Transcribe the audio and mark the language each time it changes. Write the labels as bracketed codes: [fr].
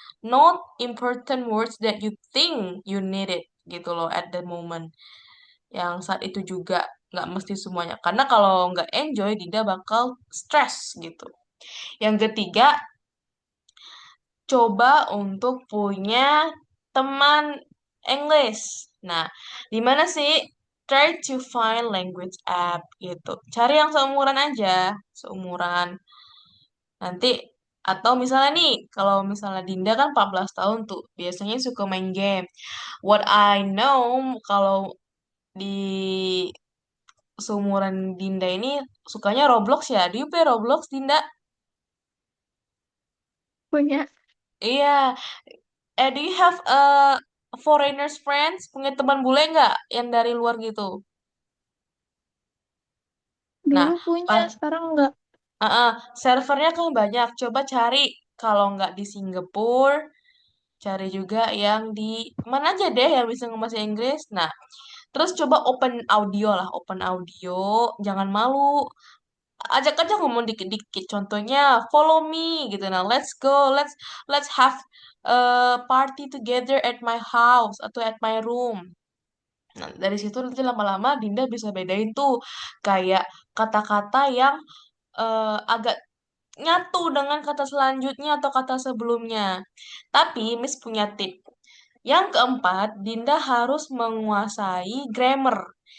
[en] Note important words that you think you need it [id] gitu loh [en] at the moment. [id] yang saat itu juga, nggak mesti semuanya. Karena kalau nggak enjoy, Dinda bakal stres gitu. Yang ketiga, coba untuk punya teman English. Nah, di mana sih? [en] Try to find language app [id] gitu. Cari yang seumuran aja, seumuran. Nanti atau misalnya nih, kalau misalnya Dinda kan 14 tahun tuh, biasanya suka main game. [en] What I know [id] kalau di seumuran Dinda ini sukanya Roblox ya. [en] Do you play Roblox, Dinda? [id] Punya. Iya. [en] Do you have foreigners friends? [id] Punya teman bule nggak yang dari luar gitu? Dulu Nah, punya, pas sekarang enggak. servernya kan banyak. Coba cari kalau nggak di Singapura, cari juga yang di mana aja deh yang bisa ngebahasa Inggris. Nah, terus coba [en] open audio [id] lah, open audio. Jangan malu. Ajak aja ngomong dikit-dikit. Contohnya, [en] follow me [id] gitu. [en] Nah, let's go, let's have a party together at my house [id] atau [en] at my room. [id] Nah, dari situ nanti lama-lama Dinda bisa bedain tuh kayak kata-kata yang agak nyatu dengan kata selanjutnya atau kata sebelumnya. Tapi Miss punya tip. Yang keempat, Dinda harus menguasai grammar.